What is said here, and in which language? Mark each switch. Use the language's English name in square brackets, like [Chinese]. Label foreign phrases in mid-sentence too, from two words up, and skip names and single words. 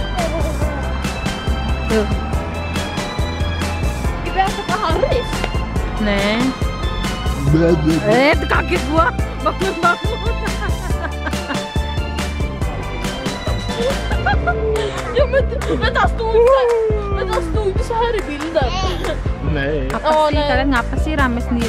[Indonesian] Tuh. Kita ke Haris. Nah. Kaget gua. Bangun-bangun. [Swedish] Ja men vänta, stod så här i bilden. Nej. [Indonesian] Apa sih? Kalian ngapa sih rame sendiri?